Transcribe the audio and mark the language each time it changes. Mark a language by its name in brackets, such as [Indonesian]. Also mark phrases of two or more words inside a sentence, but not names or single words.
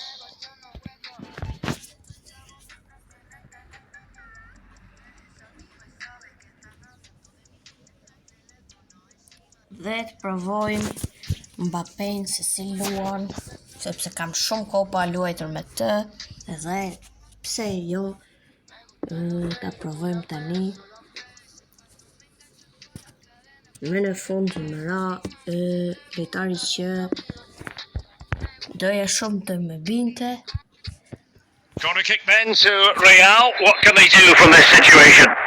[Albanian] Dhe të provojmë Mbappé'n se si luan, sepse kam shumë kopa luajtur me të, edhe pse jo, ta provojmë tani. Me në fund më ra lojtari që doja shumë të më binte. [English] Corner kick then to Real. What can they do from this situation?